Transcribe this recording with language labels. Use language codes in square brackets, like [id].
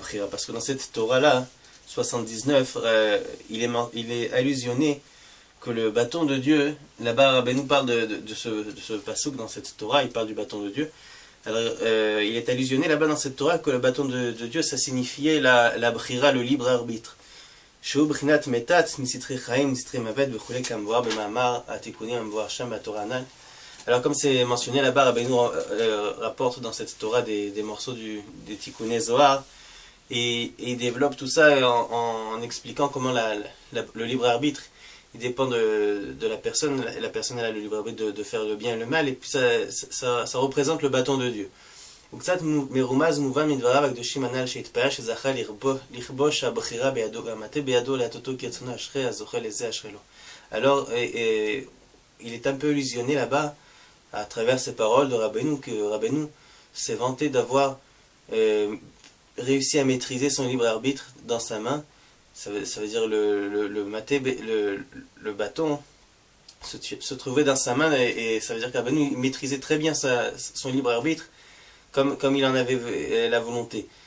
[fr] Parce que dans cette Torah-là, 79, il est allusionné que le bâton de Dieu, là-bas Rabbeinu parle de ce pasuk dans cette Torah, il parle du bâton de Dieu. Alors, il est allusionné là-bas dans cette Torah que le bâton de Dieu, ça signifiait la brira, le libre arbitre. [he] שהוא בחינת מתת מסתרי חיים, מסתרי מוות וכולי כמבואר במאמר התיקונים המבואר שם בתורה הנ"ל. [fr] Alors comme c'est mentionné là-bas, Rabbeinu rapporte dans cette Torah des morceaux des Tikkuné Zohar et il développe tout ça en expliquant comment le libre arbitre il dépend de la personne, et la personne elle a le libre arbitre de faire le bien et le mal, et puis ça représente le bâton de Dieu. [he] וקצת מרומז ומובן מדבריו הקדושים הנ"ל שהתפאר שזכה לכבוש הבחירה בידו והמטה בידו להטותו כרצונו אשרי הזוכה לזה אשרי לו. [fr] Alors, il est un peu illusionné là-bas à travers ces paroles de Rabbeinu, que Rabbeinu s'est vanté d'avoir réussi à maîtriser son libre arbitre dans sa main. Ça veut dire le bâton se trouvait dans sa main, et ça veut dire que Rabbeinu maîtrisait très bien son libre arbitre comme il en avait la volonté.